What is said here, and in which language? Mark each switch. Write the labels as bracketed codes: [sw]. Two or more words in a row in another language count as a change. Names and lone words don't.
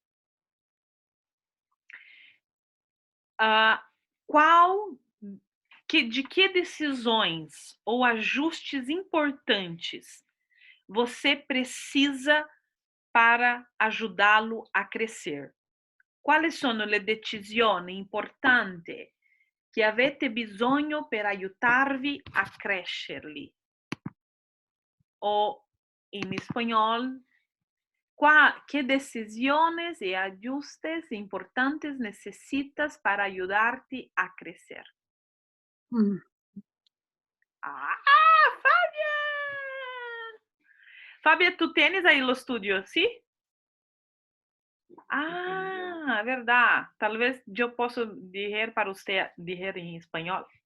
[pt] De que decisões ou ajustes importantes você precisa para ajudá-lo a crescer? [it] Quali sono le decisioni importanti che avete bisogno per aiutarvi a crescerli? O in espanhol, [es] ¿qué decisiones y ajustes importantes necesitas para ayudarte a crecer? [pt] Ah, Fábia! Fábia, tu tens aí o estúdio, sim? Ah, verdade. Talvez eu possa dizer para você dizer em espanhol.